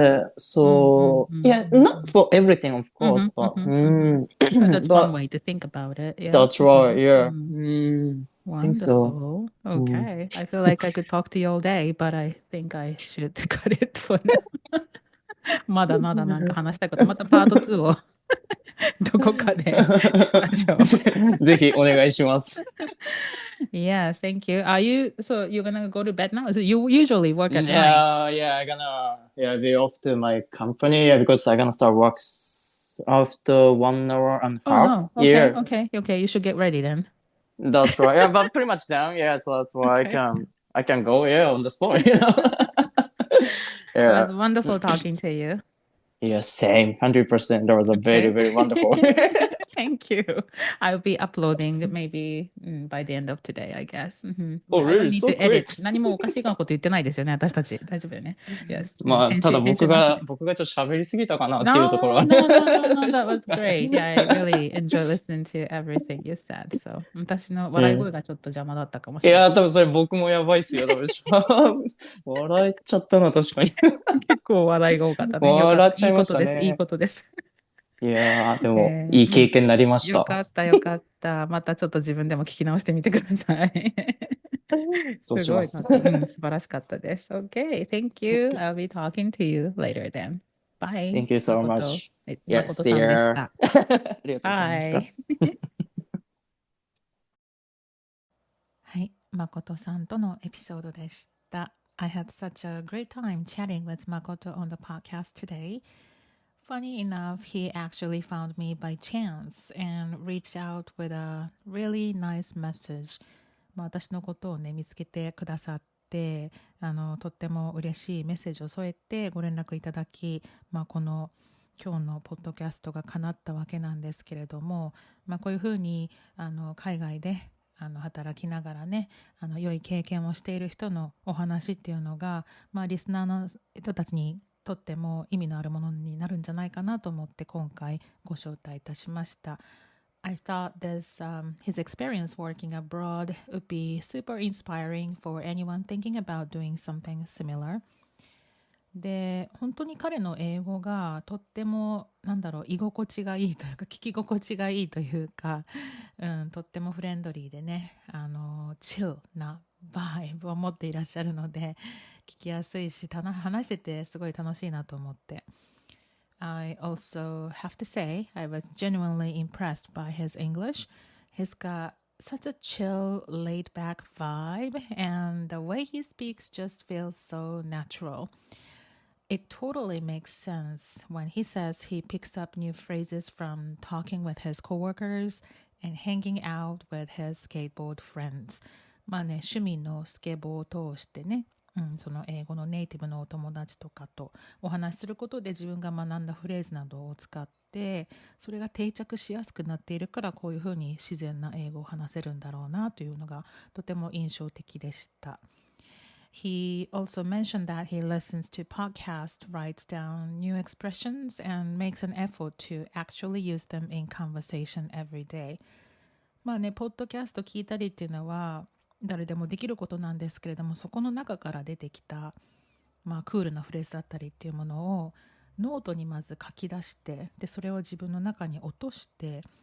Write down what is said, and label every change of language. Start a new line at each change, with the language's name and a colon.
English: mm, mm, so mm, yeah, not mm, for everything, of course, mhm, but mhm, mhm. But that's one way to think about it. Yeah. that's right. Yeah, Mhm. I think so. Wonderful. Mm. Okay. I feel like I could talk to you all day, but I think I should cut it for now.
Japanese: まだまだなんか話したいこと、またパート2をどこかでしましょう。ぜひお願いします。
English: Yes, thank you. So you're gonna go to bed now? So you usually work at night. Yeah, I gonna be off to my company because I gonna start work after 1 hour and a Oh half. no. Yeah, Okay. You should get ready then. that's right. Yeah, but pretty much done. Yeah, so that's why Okay. I can go. Yeah, on the spot. It Yeah, was wonderful talking to you. yeah, same. 100%. That was a very Okay. very wonderful. Thank you. I'll be uploading maybe by the end of today, I guess. Oh, I don't really? need So to edit. quick.
Japanese: 何もおかしいこと言ってないですよね、私たち。大丈夫よね。 Yes. まあ、ただ編集なしで。僕がちょっと喋りすぎたかなっていうところ
English: No,
Japanese: は
English: no, no, no, no.
Japanese: 大丈
English: That
Japanese: 夫です
English: was
Japanese: か
English: great. Yeah, I really enjoy listening to everything you said.
Japanese: So 私の笑い声がちょっと邪魔だったかもしれない。いや、多分それ僕もやばいっすよ。多分笑えちゃったな、確かに。結構笑いが多かったね。よかった。笑っちゃいましたね。いいことです。いやー、でも、いい経験になりました。よかった。またちょっと自分でも聞き直してみてください。そうします。すごいな。素晴らしかったです。 Okay, thank you.
English: I'll be talking to you later then. Bye. Thank you so
Japanese: 誠
English: much.
Japanese: 誠
English: Yes,
Japanese: さんでした。
English: you.
Japanese: ありがとうございました。
English: Bye.
Japanese: はい、誠さんとのエピソードでした。
English: I had such a great time chatting with Makoto on the podcast today. Funny enough, he actually found me by chance and reached out with a really nice message.
Japanese: 私のことをね、見つけてくださって、とっても嬉しいメッセージを添えてご連絡いただき、この今日のポッドキャストが叶ったわけなんですけれども、こういうふうに海外で働きながらね、良い経験をしている人のお話っていうのが、リスナーの人たちにとっても意味のあるものになるんじゃないかなと思って今回ご招待いたしました。
English: I thought his experience working abroad would be super inspiring for anyone thinking about doing something similar.
Japanese: で、本当に彼の英語がとっても居心地がいいというか、聞き心地がいいというか、とってもフレンドリーでね、チルなバイブを持っていらっしゃるので、聞きやすいし、話しててすごい楽しいなと思って。
English: I also have to say, I was genuinely impressed by his English. He's got such a chill, laid-back vibe, and the way he speaks just feels so natural.It totally makes sense when he says he picks up new phrases from talking with his coworkers and hanging out with his skateboard friends.
Japanese: 趣味のスケボーを通してね、その英語のネイティブのお友達とかとお話しすることで自分が学んだフレーズなどを使って、それが定着しやすくなっているから、こういうふうに自然な英語を話せるんだろうなというのがとても印象的でした。
English: He also mentioned that he listens to podcasts, writes down new expressions, and makes an effort to actually use them in conversation every day.
Japanese: ポッドキャスト聞いたりっていうのは誰でもできることなんですけれども、そこの中から出てきたクールなフレーズだったりっていうものをノートにまず書き出して、でそれを自分の中に落として、